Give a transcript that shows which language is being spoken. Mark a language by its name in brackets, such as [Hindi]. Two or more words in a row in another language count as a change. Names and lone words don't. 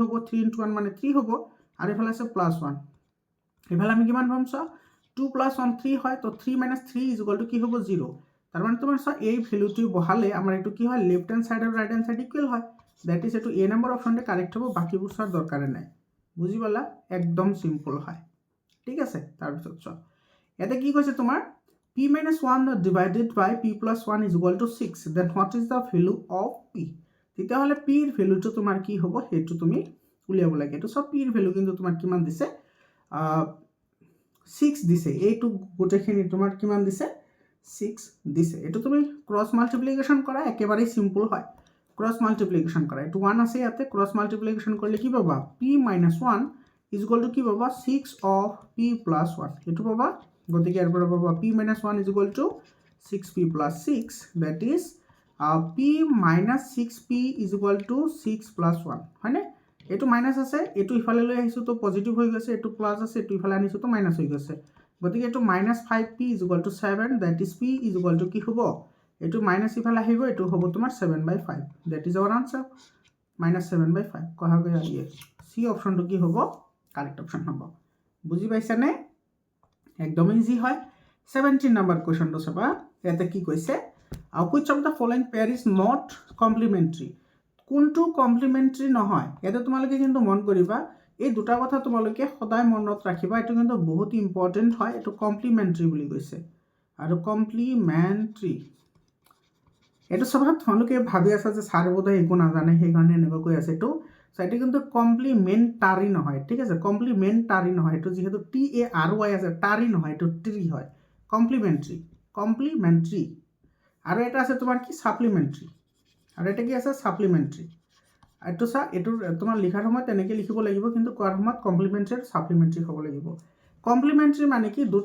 [Assamese] হ'ব 3 × 1 মানে 3 হ'ব আৰু এইফালে আছে +1 এইফালে আমি কিমান পাম চোৱা 2 + 1 3 হয় তো 3 - 3 = কি হ'ব 0 তাৰ মানে তোমাৰ চোৱা এই ভেলুটো বহালে আমাৰ এইটো কি হয় [English] left hand side [Assamese] আৰু [English] right hand side equal [Assamese] হয় [English] that is [Assamese] এইটো এ নম্বৰ অপশ্যনতে কাৰেক্ট হ'ব বাকীবোৰ চোৱাৰ দৰকাৰে নাই বুজি পালা একদম সিম্পল হয় ঠিক আছে তাৰপিছত চোৱা ইয়াতে কি কৈছে তোমাৰ [English] p - 1 divided by p + 1 = 6 then what is the value of p [Assamese] তেতিয়াহ'লে p ৰ ভেলুটো তোমাৰ কি হ'ব সেইটো তুমি উলিয়াব লাগে এইটো সব p ৰ ভেলু কিন্তু তোমাৰ কিমান দিছে 6 দিছে এইটো গোটেইখিনি তোমাৰ কিমান দিছে 6 দিছে এইটো তুমি [English] cross multiplication [Assamese] কৰা একেবাৰে সিম্পল হয় [English] cross multiplication [Assamese] কৰা এইটো 1 আছে ইয়াতে [English] cross multiplication [Assamese] কৰিলে কি পাবা p - 1 = কি পাবা 6 of p + 1 এইটো পাবা গতিকে ইয়াৰ পৰা পাবা p - 1 = 6p + 6 [English] that is [Assamese] p - 6p = 6 + 1 হয়নে এইটো মাইনাস আছে এইটো ইফালে লৈ আহিছো তো পজিটিভ হৈ গৈছে এইটো প্লাস আছে এইটো ইফালে আনিছো তো মাইনাস হৈ গৈছে গতিকে এইটো -5p = 7 [English] that is [Assamese] p = কি হ'ব এইটো মাইনাস ইফালে আহিব এইটো হ'ব তোমাৰ 7/5 [English] that is our answer [Assamese] -7/5 কোৱা গৈ আহিয়ে সি অপশনটো কি হ'ব [English] correct option [Assamese] হ'ব বুজি পাইছা নে একদম ইজি হয় 17 [English] number question [Assamese] চাবা ইয়াতে কি কৈছে [English] which of the following pair is not complementary [Assamese] কোনটো কমপ্লিমেন্টারি নহয় ইয়াতে তোমালোকে কিন্তু মন কৰিবা এই দুটা কথা তোমালোকে সদায় মনত ৰাখিবা এটো কিন্তু বহুত ইম্পৰ্টেন্ট হয় এটো কমপ্লিমেন্টারি বুলি কৈছে আৰু কমপ্লিমেন্টারি এটো সবত তোমালোকে ভাবি আছে যে সাৰ বোধ একো নাজানে সেই কাৰণে এনেকৈ কৈ আছে এটো সো এটো কিন্তু কমপ্লিমেন্টারি নহয় ঠিক আছে কমপ্লিমেন্টারি নহয় এটো যেহেতু [English] T A R Y [Assamese] আছে টারি নহয় এটো ট্রি হয় কমপ্লিমেন্টারি আৰু এটা আছে তোমাৰ কি সাপ্লিমেন্টারি আৰু এটা কি আছে সাপ্লিমেন্টারি এটো সা এটো তোমাৰ লিখাৰ সময় তেনেকৈ লিখিব লাগিব কিন্তু কোৱাৰ সময়ত কমপ্লিমেন্টারি আৰু সাপ্লিমেন্টারি হ'ব লাগিব কমপ্লিমেন্টারি মানে কি দুটা